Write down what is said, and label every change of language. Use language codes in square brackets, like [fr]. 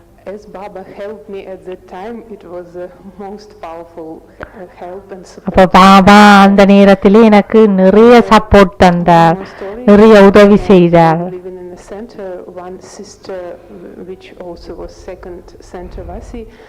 [en] As Baba helped me at that time, it was the most powerful help and support. [ta] அப்ப பாபா அந்த நேரத்திலே எனக்கு நிறைய சப்போர்ட் தந்தார், நிறைய உதவி செய்தார். [en] Living in the center, one sister, which also was second center vasi,